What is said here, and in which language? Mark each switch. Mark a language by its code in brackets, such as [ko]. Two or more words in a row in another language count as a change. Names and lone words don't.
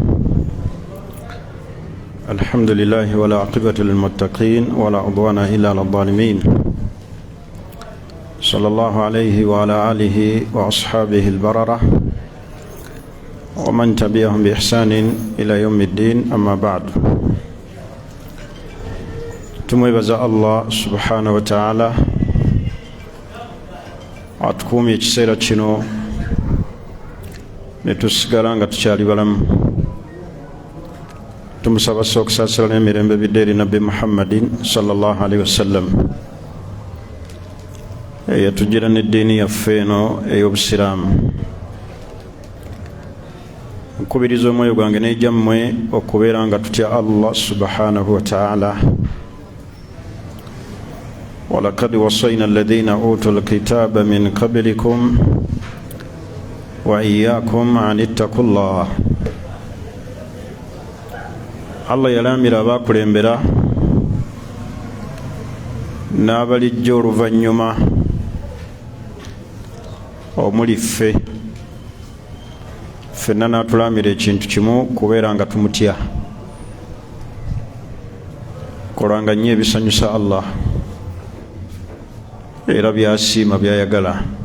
[ar] الحمد لله ولا عقبة للمتقين ولا عدوان إلا على الظالمين. صلى الله عليه وعلى آله وأصحابه البررة ومن تبعهم بإحسان إلى يوم الدين. أما بعد، [lg] tumwebaza [ar] الله سبحانه وتعالى [lg] atukumye ekiseera kino netusigala nga tukyali balamu. Tumusaba okusaasira n'emirembe bidde eri Nabbi Muhammadin [ar] صلى الله عليه وسلم [lg] eyatugira n'eddiini yaffe eno ey'obusiraamu. Nkubiriza omwoyo gwange n'egyammwe okubeera nga tutya [ar] الله سبحانه وتعالى. ولقد وصينا الذين أوتوا الكتاب من قبلكم وإياكم أن اتقوا الله. [lg] Allah yalamira abakulembera n'abalijja oluvannyuma omuli ffenna n'atulamira ekintu kimu, kubeera nga tumutya, kolanga nnyo ebisanyusa Allah era byasiima byayagala.